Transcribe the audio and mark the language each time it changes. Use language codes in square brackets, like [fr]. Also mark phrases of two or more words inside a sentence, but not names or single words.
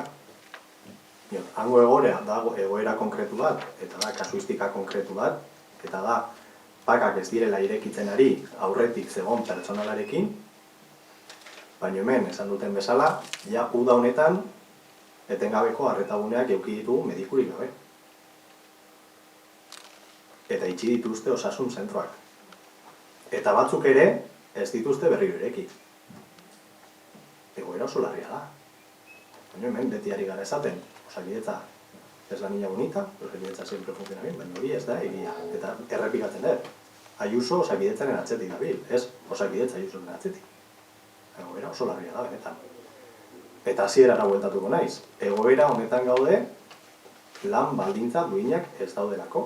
[eu] Hango egoera da egoera konkretu bat, eta da kasuistika konkretu bat, eta da pakak ez direla irekitzen ari aurretik zegoen pertsonalarekin, baina hemen esan duten bezala, ja uda honetan etengabeko arretaguneak eduki ditugu medikurik gabe. Eta itxi dituzte osasun zentroak. Eta batzuk ere ez dituzte berriro ireki. Egoera oso larria da. Baina hemen beti ari gara esaten, Osakidetza ez [es] la niña bonita, Osakidetza siempre funciona bien, [eu] baina hori ez da egia. Eta errepikatzen dut. Ayuso Osakidetzaren atzetik dabil, ez Osakidetza Ayusoren atzetik. Egoera oso larria da benetan. Eta hasierara bueltatuko naiz. Egoera honetan gaude lan baldintza duinak ez daudelako.